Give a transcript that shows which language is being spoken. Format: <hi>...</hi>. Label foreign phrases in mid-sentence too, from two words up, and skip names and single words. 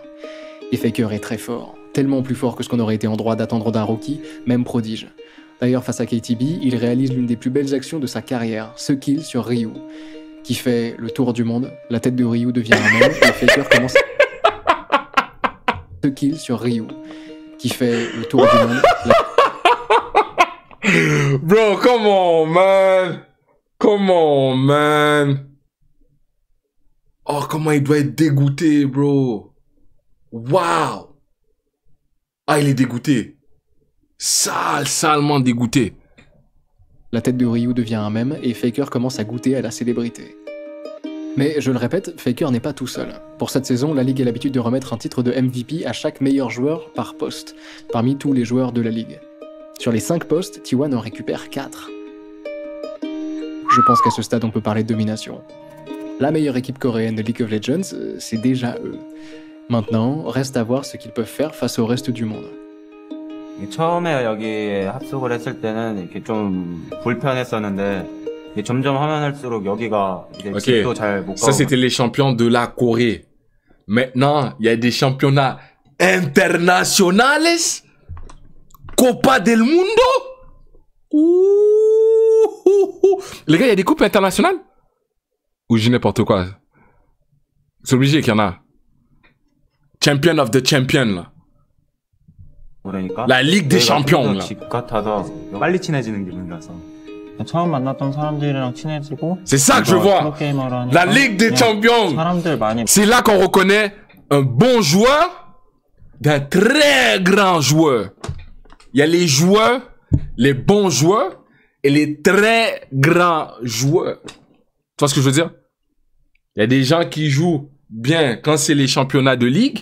<fr>Et Faker est très fort, tellement plus fort que ce qu'on aurait été en droit d'attendre d'un rookie, même prodige. D'ailleurs, face à KTB, il réalise l'une des plus belles actions de sa carrière, ce kill sur Ryu, qui fait le tour du monde, la tête de Ryu devient un homme, et Faker commence ce kill sur Ryu, qui fait le tour du monde.</fr> <en>Bro, come on, man. Come on, man.</en> <fr>Oh, comment il doit être dégoûté, bro. Wow. Ah, il est dégoûté. Salement dégoûté. La tête de Ryu devient un mème et Faker commence à goûter à la célébrité. Mais je le répète, Faker n'est pas tout seul. Pour cette saison, la Ligue a l'habitude de remettre un titre de MVP à chaque meilleur joueur par poste, parmi tous les joueurs de la Ligue. Sur les 5 postes, T1 en récupère 4. Je pense qu'à ce stade, on peut parler de domination. La meilleure équipe coréenne de League of Legends, c'est déjà eux. Maintenant, reste à voir ce qu'ils peuvent faire face au reste du monde.</fr> <ko>처음에 여기에 합숙을 했을 때는 이렇게 좀 불편했었는데 점점 하면 할수록 여기가 이제 집도 잘 못 가고.</ko> <fr>Ça c'était les champions de la Corée. Maintenant, il y a des championnats internationales.</fr> <es>Copa del Mundo. Ouh.</es> <fr>Les gars, il y a des coupes internationales? Ou j'ai n'importe quoi? C'est obligé qu'il y en a.</fr> <en>Champion of the Champion,</en> <fr>là.</fr> <ko>그러니까</ko> <fr>La Ligue des Champions, là.</fr> <ko>집 같아서 빨리 친해지는 기분이라서. 처음 만났던 사람들이랑 친해지고.</ko> <fr>C'est ça que je vois. La Ligue des Champions. C'est là qu'on reconnaît un bon joueur d'un très grand joueur. Il y a les joueurs, les bons joueurs et les très grands joueurs. Tu vois ce que je veux dire? Il y a des gens qui jouent bien quand c'est les championnats de ligue.</fr>